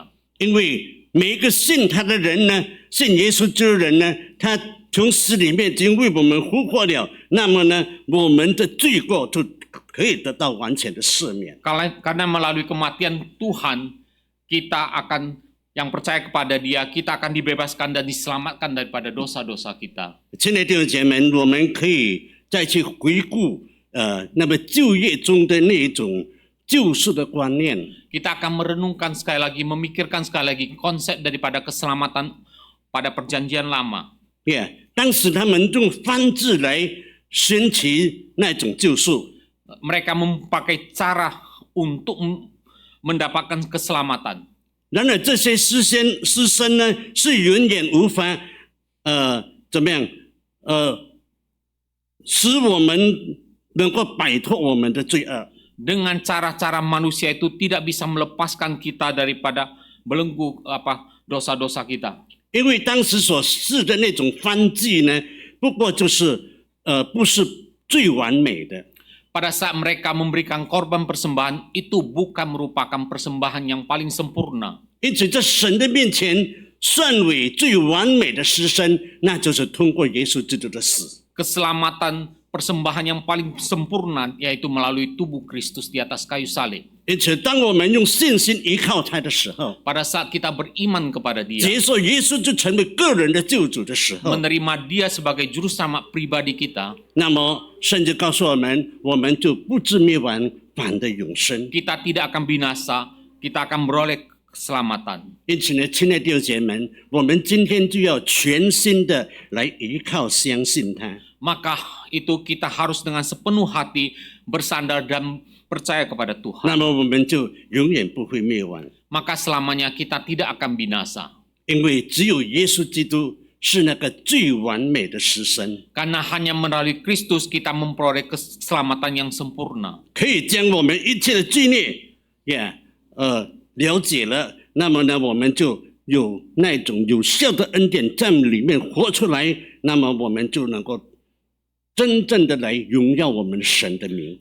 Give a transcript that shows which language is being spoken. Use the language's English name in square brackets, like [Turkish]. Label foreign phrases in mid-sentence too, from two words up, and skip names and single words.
[Chinese] 因为每一个信他的人呢，信耶稣基督的人呢，他从死里面已经为我们复活了，那么呢，我们的罪过就可以得到完全的赦免。 [Indonesian] Karena melalui kematian Tuhan, kita akan yang percaya kepada Dia, kita akan dibebaskan dan diselamatkan daripada dosa-dosa kita. [Chinese] 亲爱的弟兄姐妹们，我们可以再去回顾那么旧约中的那一种救赎的观念。 [Indonesian] Kita akan merenungkan sekali lagi, memikirkan sekali lagi konsep daripada keselamatan pada perjanjian lama. [Chinese] 当时他们用方式来寻求那种救赎。 [Indonesian] Mereka memakai cara untuk mendapatkan keselamatan. [Chinese] 然而这些师生呢，是永远无法怎么样使我们能够摆脱我们的罪恶。 [Indonesian] Dengan cara-cara manusia itu tidak bisa melepaskan kita daripada belenggu dosa-dosa kita. [Chinese] 因为当时所试的那种方剂呢，不过就是不是最完美的。 [Indonesian] Pada saat mereka memberikan korban persembahan, itu bukan merupakan persembahan yang paling sempurna. [Chinese] 因此，在神的面前算为最完美的牺牲，那就是通过耶稣基督的死。 [Indonesian] Keselamatan persembahan yang paling sempurna yaitu melalui tubuh Kristus di atas kayu salib. [Chinese] 因此，当我们用信心依靠他的时候， [Indonesian] Pada saat kita beriman kepada Dia, [Chinese] 接受耶稣就成为个人的救主的时候， [Indonesian] menerima Dia sebagai juru selamat pribadi kita, [Chinese] 那么甚至告诉我们，我们就不至灭亡，反得永生。 [Indonesian] kita tidak akan binasa, kita akan beroleh keselamatan. [Chinese] 因此呢，亲爱的弟兄姐妹们，我们今天就要全心的来依靠、相信他。 [Indonesian] Maka itu kita harus dengan sepenuh hati bersandar dan percaya kepada Tuhan. [Chinese] 那么我们就永远不会灭亡， [Indonesian] Maka selamanya kita tidak akan binasa. [Chinese] 因为只有耶稣基督是那个最完美的牺牲， [Indonesian] Karena hanya melalui Kristus kita memperoleh keselamatan yang sempurna. [Chinese] 可以将我们一切的罪孽了解了，那么呢，我们就有那种有效的恩典在里面活出来，那么我们就能够真正的来荣耀我们神的名。